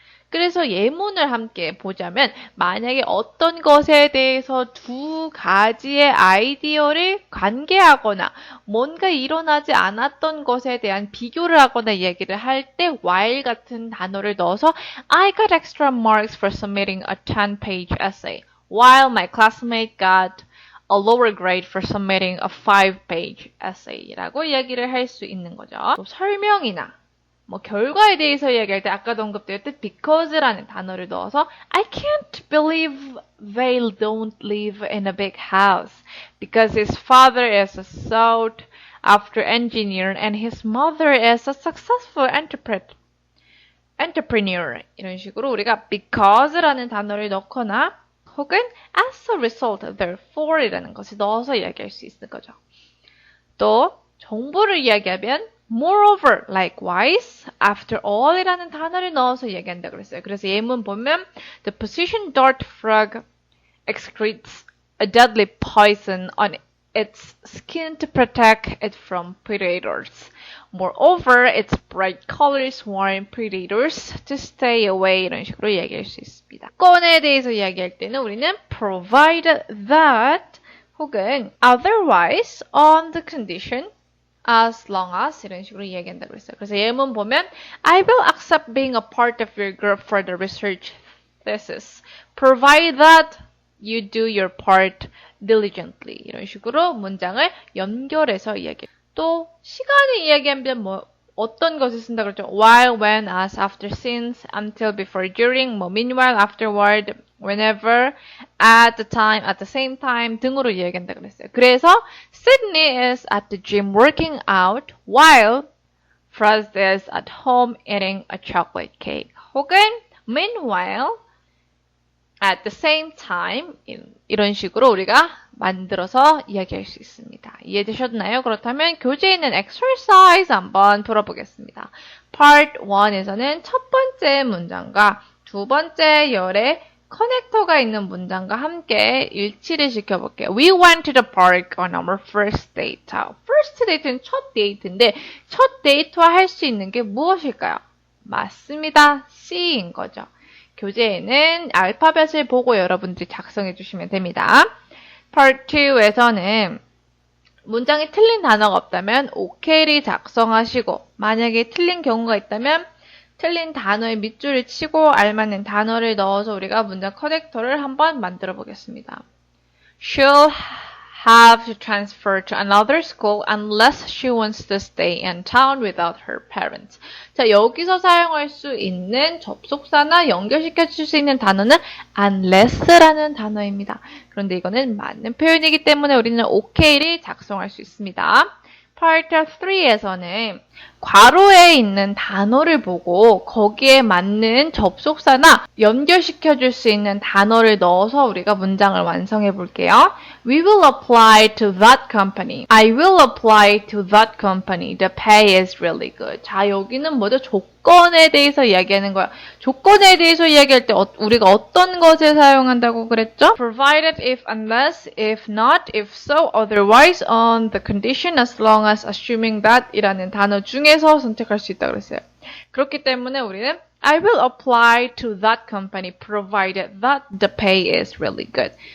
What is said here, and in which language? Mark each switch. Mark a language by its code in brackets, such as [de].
[ko] 그래서 예문을 함께 보자면 만약에 어떤 것에 대해서 두 가지의 아이디어를 관계하거나 뭔가 일어나지 않았던 것에 대한 비교를 하거나 이야기를 할 때 while 같은 단어를 넣어서 [en] I got extra marks for submitting a 10-page essay while my classmate got a lower grade for submitting a 5-page essay [ko] 라고 이야기를 할 수 있는 거죠. 또 설명이나 결과에 대해서 이야기할 때 아까도 언급되었듯 because라는 단어를 넣어서 [en] I can't believe they don't live in a big house because his father is a sought after engineer and his mother is a successful entrepreneur [ko] 이런 식으로 우리가 because라는 단어를 넣거나 혹은 as a result, therefore 이라는 것을 넣어서 이야기할 수 있는 거죠. 또 정보를 이야기하면 moreover, likewise, after all 이라는 단어를 넣어서 이야기한다고 그랬어요. 그래서 예문 보면 [en] the position dart frog excretes a deadly poison on its skin to protect it from predators. Moreover, its bright colors warn predators to stay away [ko] 이런 식으로 이야기할 수 있습니다. 건에 대해서 이야기할 때는 우리는 provided that 혹은 otherwise on the condition as long as 이런 식으로 이야기한다고 했어요. 그래서 예문 보면 [en] I will accept being a part of your group for the research thesis, provided that you do your part diligently. [ko] 이런 식으로 문장을 연결해서 이야기해요. 또 시간을 이야기하면 어떤 것을 쓴다 그랬죠? [en] While, when, as, after, since, until, before, during, meanwhile, afterward, whenever, at the time, at the same time [ko] 등으로 이야기한다 그랬어요. [en] 그래서 Sydney is at the gym working out while Frost is at home eating a chocolate cake. 혹은 meanwhile [ko] at the same time 이런 식으로 우리가 만들어서 이야기할 수 있습니다. 이해되셨나요? 그렇다면 교재에 있는 exercise 한번 풀어보겠습니다. Part 1에서는 첫 번째 문장과 두 번째 열에 커넥터가 있는 문장과 함께 일치를 시켜볼게요. [en] We went to the park on our first date. [ko] 자, first date는 첫 데이트인데 첫 데이트와 할 수 있는 게 무엇일까요? 맞습니다. C인 거죠. 교재에는 알파벳을 보고 여러분들이 작성해 주시면 됩니다. Part 2에서는 문장이 틀린 단어가 없다면 OK를 작성하시고 만약에 틀린 경우가 있다면 틀린 단어의 밑줄을 치고 알맞는 단어를 넣어서 우리가 문장 커넥터를 한번 만들어 보겠습니다. [en] She'll have to transfer to another school unless she wants to stay in town without her parents. [ko] 자, 여기서 사용할 수 있는 접속사나 연결시켜 줄 수 있는 단어는 unless라는 단어입니다. 그런데 이거는 맞는 표현이기 때문에 우리는 OK를 작성할 수 있습니다. Part 3에서는 괄호에 있는 단어를 보고 거기에 맞는 접속사나 연결시켜 줄 수 있는 단어를 넣어서 우리가 문장을 완성해 볼게요. [en] We will apply to that company. I will apply to that company. The pay is really good. [ko] 자, 여기는 뭐죠? 조건에 대해서 이야기하는 거야. 조건에 대해서 이야기할 때 우리가 어떤 것을 사용한다고 그랬죠? [en] Provided if unless, if not, if so, otherwise, on the condition as long as assuming that [ko] 이라는 단어 중에서 선택할 수 있다고 그랬어요. 그렇기 때문에 우리는 [en] I will apply to that company provided that the pay is really good.